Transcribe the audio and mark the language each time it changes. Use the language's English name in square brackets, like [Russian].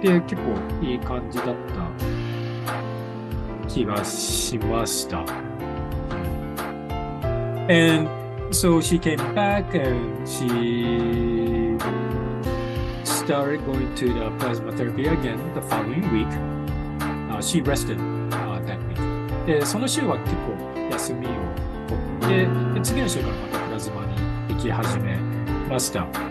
[Japanese] で、結構いい感じだった気がしました。 [English] And so she came back and she started going to the plasma therapy again the following week. She rested that week. [Japanese] で、その週は結構休みを取って、で、次の週からまたプラズマに行き始めました。